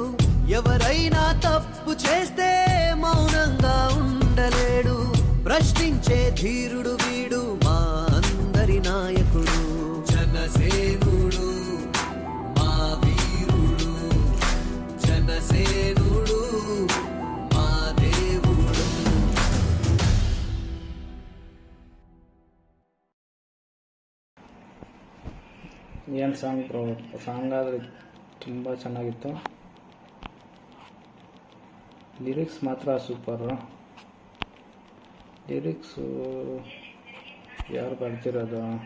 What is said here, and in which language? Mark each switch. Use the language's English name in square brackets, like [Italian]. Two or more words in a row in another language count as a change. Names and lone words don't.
[Telugu] ఎవరైనా తప్పు చేస్తే మౌనంగా ఉండలేడు. ప్రశ్నించే ధీరుడు వీడు, మా అందరి నాయకుడు. జనసేనుడు మా వీరుడు, జనసేనుడు మా దేవుడు. [Kannada] ಏನು [English] song bro, [Kannada] ಸಾಂಗ್ ಆದರೆ ತುಂಬ ಚೆನ್ನಾಗಿತ್ತು. ಲಿರಿಕ್ಸ್ ಮಾತ್ರ ಸೂಪರು. ಲಿರಿಕ್ಸು ಯಾರು ಬರ್ತಿರೋದು?